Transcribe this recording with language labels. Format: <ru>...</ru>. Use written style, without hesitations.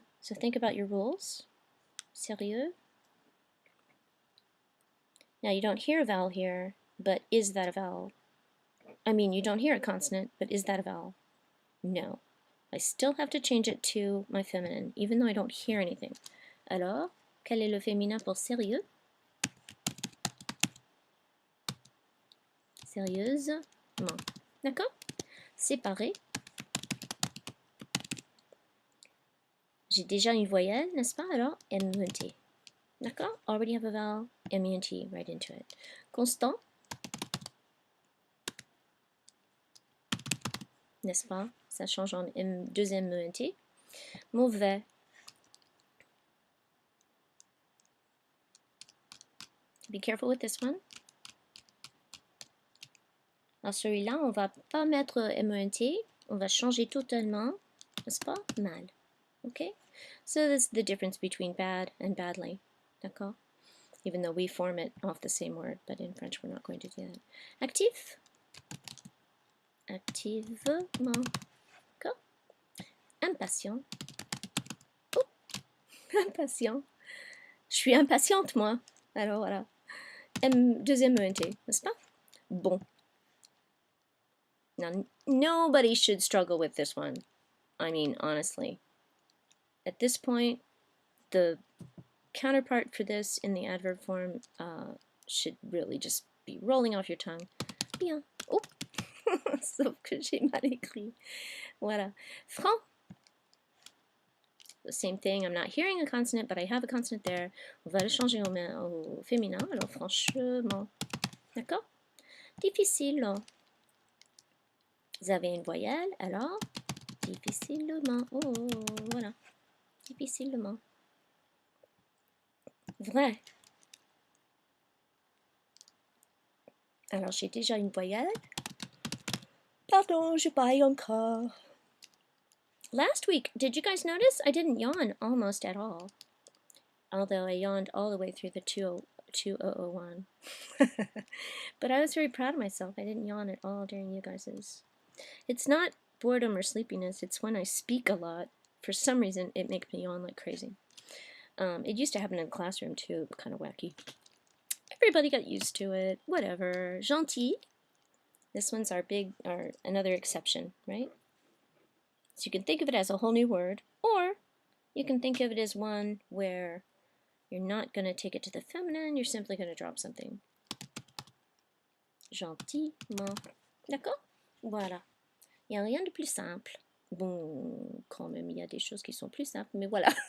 <en>So think about your rules. Sérieux. Now you don't hear a vowel here, but is that a vowel? I mean, you don't hear a consonant, but is that a vowel? No. I still have to change it to my feminine, even though I don't hear anything.</en> <fr>Alors, quel est le féminin pour sérieux? Sérieusement. D'accord? Séparé. J'ai déjà une voyelle, n'est-ce pas? Alors, MENT. D'accord?</fr> <en>Already have a vowel, MENT right into it.</en> <fr>Constant. N'est-ce pas? Ça change en deuxième MENT. Mauvais.</fr> <en>Be careful with this one.</en> <fr>Alors celui-là, on va pas mettre MENT, on va changer totalement, n'est-ce pas? Mal. Okay?</fr> <en>So that's the difference between bad and badly. D'accord? Even though we form it off the same word, but in French we're not going to do that.</en> <fr>Actif. Activement. D'accord? Impatient. Oh! Impatient. Je suis impatiente, moi. Alors voilà. Deuxième ENT, n'est-ce pas? Bon.</fr> <en>Now, nobody should struggle with this one. I mean, honestly. At this point, the counterpart for this in the adverb form should really just be rolling off your tongue.</en> <fr>Bien. Oh! Sauf que j'ai mal écrit. Voilà. Franc.</fr> <en>The same thing. I'm not hearing a consonant, but I have a consonant there.</en> <fr>On va le changer au féminin. Alors, franchement. D'accord? Difficile. Vous avez une voyelle, alors difficilement. Oh, voilà. Difficilement. Vrai. Alors, j'ai déjà une voyelle. Pardon, je baille encore.</fr> <en>Last week, did you guys notice? I didn't yawn almost at all. Although I yawned all the way through the 2001. But I was very proud of myself. I didn't yawn at all during you guys's. It's not boredom or sleepiness. It's when I speak a lot. For some reason, it makes me yawn like crazy. It used to happen in the classroom too, kind of wacky. Everybody got used to it, whatever. Gentil. This one's our another exception, right? So you can think of it as a whole new word, or you can think of it as one where you're not going to take it to the feminine, you're simply going to drop something.</en> <fr>Gentiment. D'accord? Voilà. Il n'y a rien de plus simple. Bon, quand même, il y a des choses qui sont plus simples, mais voilà.</fr>